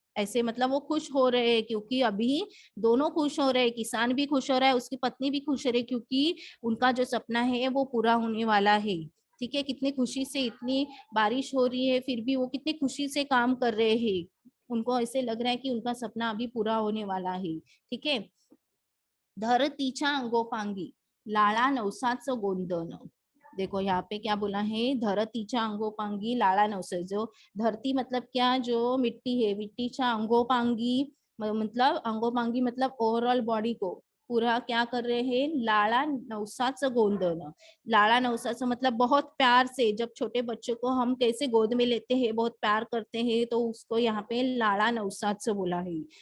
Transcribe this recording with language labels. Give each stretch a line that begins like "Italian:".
Hindi: ऐसे मतलब वो खुश हो रहे हैं, क्योंकि अभी दोनों खुश हो रहे हैं, किसान भी खुश हो रहा है, उसकी पत्नी भी खुश हो रही है, क्योंकि उनका जो सपना है वो पूरा होने वाला है। ठीक है, कितनी खुशी से, इतनी बारिश हो रही है फिर भी वो कितनी खुशी से काम कर रहे हैं। उनको ऐसे लग रहा है कि उनका सपना अभी पूरा होने वाला है।
Marathi: ठीक है, धरतीच्या अंगोपांगी लाळा नवसाचं गोंदन।
Hindi: देखो यहाँ पे क्या बोला है,
Marathi: धरतीच्या अंगोपांगी लाळा नवसा।
Hindi: जो धरती मतलब क्या, जो मिट्टी है, मिट्टीच्या अंगोपांगी मतलब अंगोपांगी मतलब ओवरऑल बॉडी को पूरा क्या कर रहे हैं,
Marathi: लाड़ा नवसाचं गोंदन।
Hindi: लाड़ा नवसाचं मतलब बहुत प्यार से, जब छोटे बच्चों को हम कैसे गोद में लेते हैं, बहुत प्यार करते हैं, तो उसको यहाँ पे लाड़ा नवसाचं बोला है।